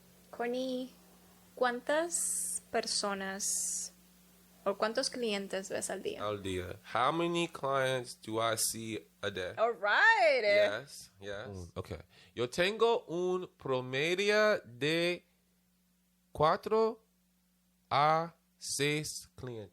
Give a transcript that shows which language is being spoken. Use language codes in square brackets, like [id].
[es] Courtney, ¿cuántas personas o cuántos clientes ves al día? Al día. [en] How many clients do I see a day? All right. Yes. Okay. [es] Yo tengo un promedio de 4 a 6 clientes.